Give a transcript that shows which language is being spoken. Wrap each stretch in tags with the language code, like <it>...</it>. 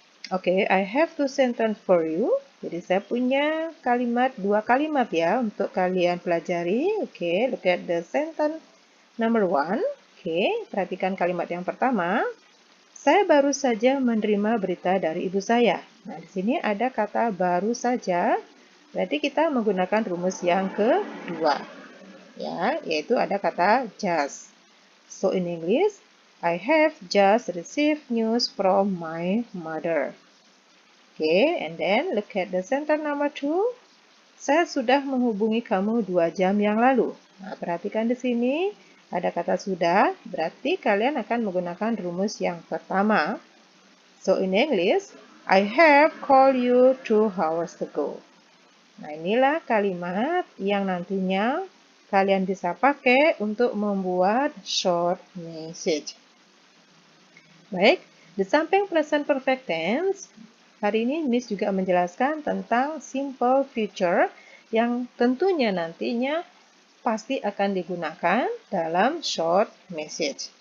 <en>Oke, I have two sentence for you.</en> <id>Jadi saya punya dua kalimat ya untuk kalian pelajari.</id> <en>Oke, look at the sentence number 1.</en> <id>Oke, perhatikan kalimat yang pertama. Saya baru saja menerima berita dari ibu saya. Nah, di sini ada kata baru saja. Berarti kita menggunakan rumus yang kedua. Ya, yaitu ada kata just.</id> <en>So in English, I have just received news from my mother. Okay, and then look at the sentence number 2.</en> <id>Saya sudah menghubungi kamu 2 jam yang lalu. Nah, perhatikan di sini ada kata sudah, berarti kalian akan menggunakan rumus yang pertama.</id> <en>So in English, I have called you 2 hours ago.</en> <id>Nah, inilah kalimat yang nantinya kalian bisa pakai untuk membuat short message. Baik, Di samping present perfect tense, hari ini Miss juga menjelaskan tentang simple future yang tentunya nantinya pasti akan digunakan dalam short message.</id>